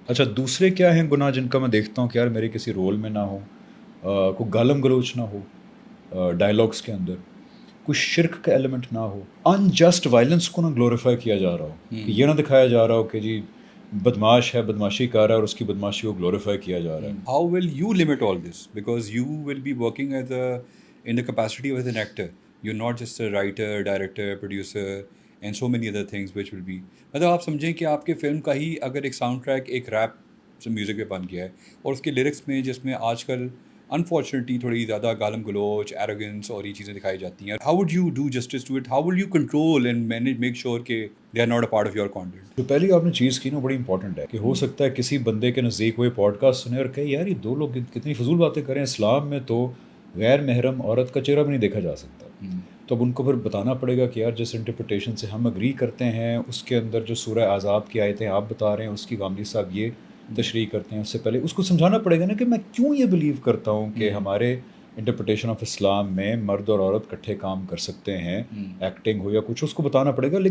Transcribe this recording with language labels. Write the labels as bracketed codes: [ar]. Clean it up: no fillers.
[ur] اچھا دوسرے کیا ہیں گناہ جن کا میں دیکھتا ہوں کہ یار میرے کسی رول میں نہ ہو, کوئی گالم گلوچ نہ ہو ڈائلاگس کے اندر, کوئی شرک کا ایلیمنٹ نہ ہو, ان جسٹ وائلنس کو نہ گلوریفائی کیا جا رہا ہو, کہ یہ نہ دکھایا جا رہا ہو کہ جی بدماش ہے, بدماشی کر رہا ہے اور اس کی بدماشی کو گلوریفائی کیا جا رہا ہے. [en] How will you limit all this? Because you will be working in the capacity of an actor. You're not just a writer, director, producer, and so many other things which will be. [ur] مطلب آپ سمجھیں کہ آپ کے film کا ہی اگر ایک sound track ایک ریپ سے میوزک پہ بن گیا ہے, اور اس کے لیرکس میں جس میں آج کل انفارچونیٹلی تھوڑی زیادہ گالم گلوچ, ایروگنس اور یہ چیزیں دکھائی جاتی ہیں, [en] how would you do justice to it? How will you control and manage, make sure کہ they are not a part of your content? [ur] جو پہلی آپ نے چیز کی نا بڑی امپورٹنٹ ہے, کہ ہو سکتا ہے کسی بندے کے نزدیک ہوئے پوڈ کاسٹ سنے اور کہے یار یہ دو لوگ کتنی فضول باتیں کریں, اسلام میں تو غیر محرم عورت کا چہرہ بھی نہیں دیکھا جا سکتا. تو اب ان کو پھر بتانا پڑے گا کہ یار جس انٹرپریٹیشن سے ہم اگری کرتے ہیں اس کے اندر جو سورہ احزاب کی آیتیں آپ بتا رہے ہیں اس کی غامدی صاحب یہ تشریح کرتے ہیں, اس سے پہلے اس کو سمجھانا پڑے گا نا کہ میں کیوں یہ بلیو کرتا ہوں کہ ہمارے انٹرپریٹیشن آف اسلام میں مرد اور عورت کٹھے کام کر سکتے ہیں, ایکٹنگ ہو یا کچھ, اس کو بتانا پڑے گا.